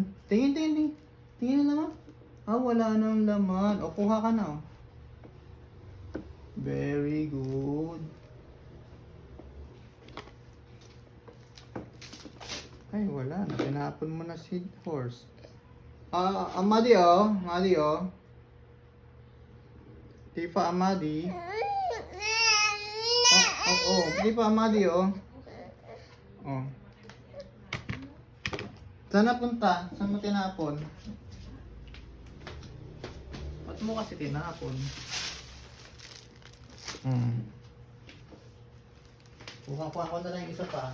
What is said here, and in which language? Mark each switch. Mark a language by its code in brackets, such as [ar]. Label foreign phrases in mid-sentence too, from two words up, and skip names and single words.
[tl] Tingin, tingin, tingin. Tingin na naman. Ah, wala nang laman. O, kuha ka na, oh. [en] Very good. [tl] Ay, wala na. Pinapon mo na si horse. Amadi, oh. Amadi, oh. Tifa Amadi. Oh. Tifa Amadi, oh. Oh. Saan napunta? Saan mo tinapon? Ba't mo kasi tinapon? Kuha ko na lang yung isa pa.